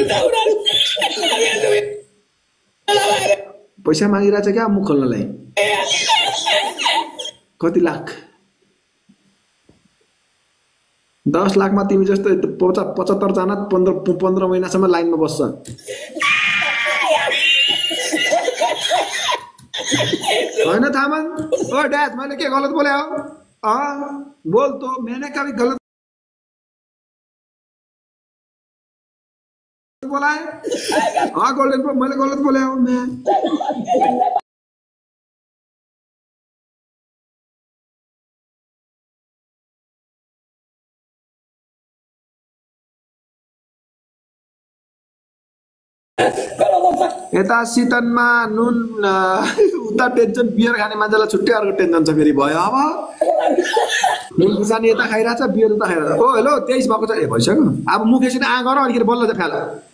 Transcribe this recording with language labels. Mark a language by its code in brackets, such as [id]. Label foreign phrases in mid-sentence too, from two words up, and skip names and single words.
[ne] पैसा मागिरहेछ क्या मुख खोल्नलाई कति लाख 10 लाखमा तिमी जस्तो 75 जना 15 महिनासम्म लाइनमा बस्छ होइन थामन [en] oh dad [ne] मैले के गलत बोले हो [hi] बोल तो मैंने कभी गलत बोला है [ne] गोल्डन मैले गलत बोले हो मैं यता शीतनमा नुन उता टेन्सन बियर खाने मान्छेलाई छुट्टै अर्को टेन्सन छ फेरि भयो अब नुन खुर्सानी यता खाइरहेछ बियर उता खाइरहेछ [en] oh hello [ne] 23 भएको छ ए भइसक्यो अब मुख यसरी आ गर अलिकति बल्ल चाहिँ फ्याल